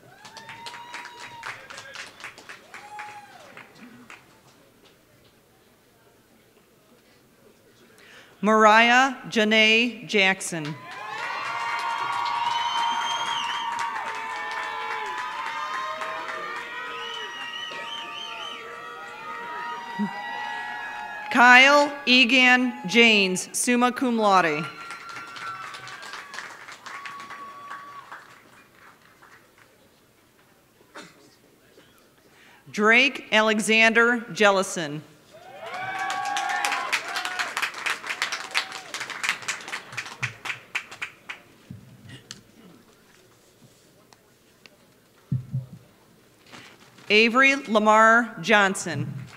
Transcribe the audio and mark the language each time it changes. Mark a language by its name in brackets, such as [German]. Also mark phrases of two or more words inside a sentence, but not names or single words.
[English] Mariah Janae Jackson. Kyle Egan Janes, [Latin] summa cum laude. [English] Drake Alexander Jellison. Avery Lamar Johnson.